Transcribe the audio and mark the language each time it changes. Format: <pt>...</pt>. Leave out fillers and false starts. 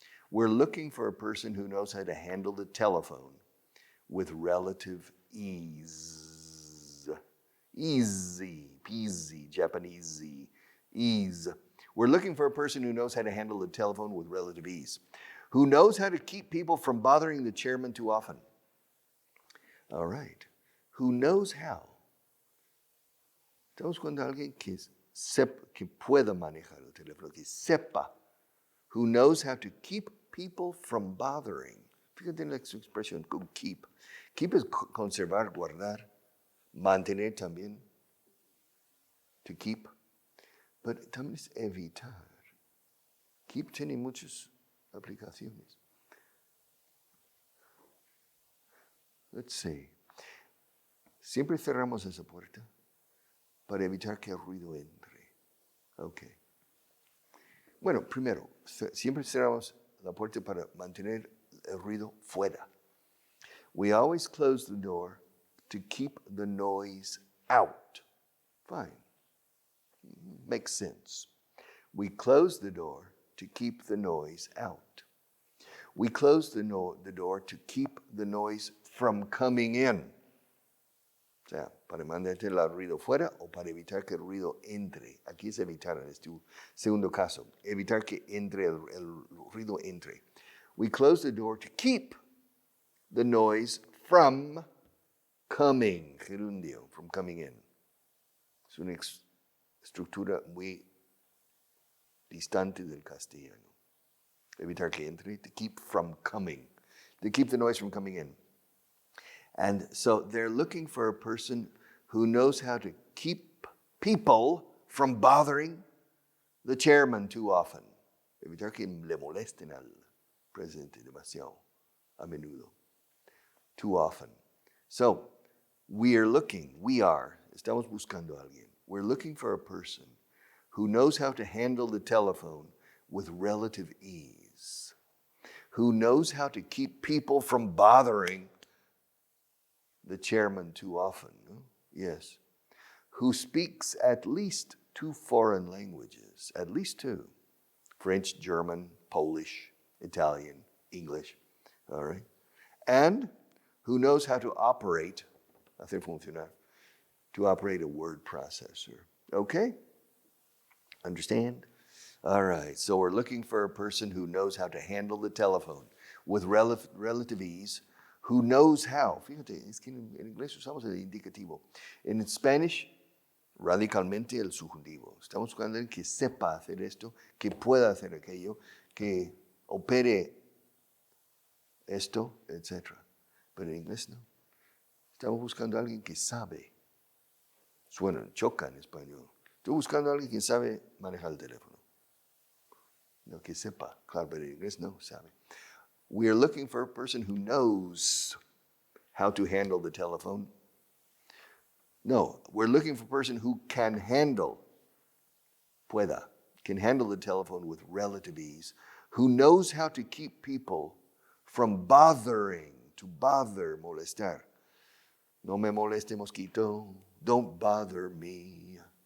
<en>We're looking for a person who knows how to handle the telephone with relative ease. Easy peasy, Japanese ease. We're looking for a person who knows how to handle the telephone with relative ease, who knows how to keep people from bothering the chairman too often. All right. Who knows how.</en> <es>Estamos buscando a alguien que pueda manejar el teléfono, que sepa.</es> <en>Who knows how to keep people from bothering.</en> <es>Fíjate en la expresión, keep. Keep es conservar, guardar. Mantener también, to keep, but también es evitar. Keep tiene muchas aplicaciones.</es> <en>Let's see.</en> <es>Siempre cerramos esa puerta para evitar que el ruido entre. Okay. Bueno, primero, siempre cerramos la puerta para mantener el ruido fuera.</es> <en>We always close the door to keep the noise out. Fine. Makes sense. We close the door to keep the noise out. We close the door to keep the noise from coming in.</en> <es>O sea, para mantener el ruido fuera o para evitar que el ruido entre. Aquí es evitar, en este segundo caso. Evitar que entre el ruido entre.</es> <en>We close the door to keep the noise from coming, gerundio, from coming in.</en> <es>Es una estructura muy distante del castellano. Evitar que entre,</es> <en>to keep from coming, to keep the noise from coming in. And so they're looking for a person who knows how to keep people from bothering the chairman too often.</en> <es>Evitar que le molesten al presidente demasiado a menudo,</es> <en>too often.</en> <es>So, estamos buscando a alguien.</es> <en>We're looking for a person who knows how to handle the telephone with relative ease, who knows how to keep people from bothering the chairman too often. No? Yes. Who speaks at least 2 foreign languages, at least 2. French, German, Polish, Italian, English. All right. And who knows how to operate,</en> <es>hacer funcionar,</es> <en>to operate a word processor. Okay? Understand? All right, so we're looking for a person who knows how to handle the telephone with relative ease, who knows how.</en> <es>Fíjate, es que en inglés usamos el indicativo. En Spanish, radicalmente el subjuntivo. Estamos buscando a alguien que sepa hacer esto, que pueda hacer aquello, que opere esto, etc. Pero en inglés no. Estamos buscando a alguien que sabe. Suena, choca en español. Estoy buscando a alguien que sabe manejar el teléfono. No, que sepa. Claro, pero en inglés no sabe.</es> <en>We are looking for a person who knows how to handle the telephone. No, we're looking for a person who can handle the telephone with relative ease, who knows how to keep people from bothering, to bother, molestar.</en> <es>No me moleste, mosquito.</es> <en>Don't bother me.</en>